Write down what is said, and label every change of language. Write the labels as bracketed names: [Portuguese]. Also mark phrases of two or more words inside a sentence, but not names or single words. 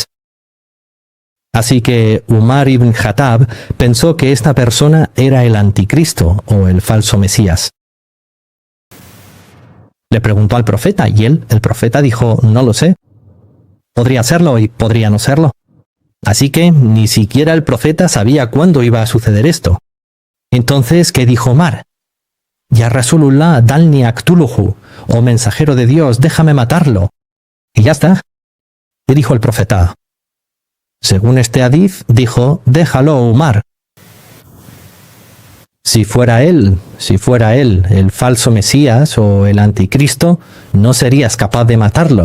[Spanish] Así que Umar ibn Khattab pensó que esta persona era el anticristo o el falso Mesías. Le preguntó al profeta y el profeta dijo, no lo sé. Podría serlo y podría no serlo. Así que ni siquiera el profeta sabía cuándo iba a suceder esto. Entonces, ¿qué dijo Omar? [Arabic] يا رسول الله دعني أقتله, [Spanish] oh mensajero de Dios, déjame matarlo. Y ya está. ¿Qué dijo el profeta? Según este hadith, dijo, déjalo, Umar. Si fuera él el falso Mesías o el anticristo, no serías capaz de matarlo.